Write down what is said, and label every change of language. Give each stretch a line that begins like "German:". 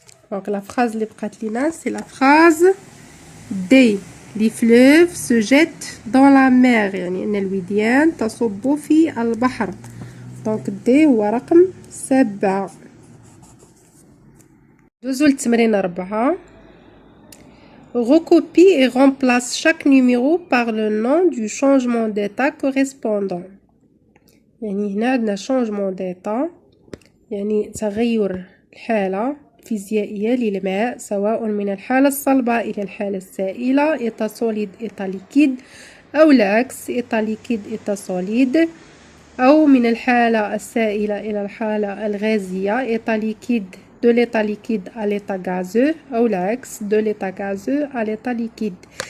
Arabic: دونك لا فراز اللي بقات لينا سي لا فراز دي. لي فلوف سو جيت دون لا مير. يعني ان الوديان تصب في البحر. دونك دي هو رقم 7. ندوزو للتمرين 4.
French: Recopie et remplace chaque numéro par le nom du changement d'état correspondant.
Arabic: يعني هنا عندنا changement d'état يعني تغير الحالة الفيزيائية للماء سواء من الحالة الصلبة إلى الحالة السائلة
French: état solide état liquide
Arabic: أو العكس
French: état liquide état solide
Arabic: أو من الحالة السائلة إلى الحالة الغازية
French: état liquide de l'état liquide à l'état gazeux
Arabic: أو العكس
French: de l'état gazeux à l'état liquide.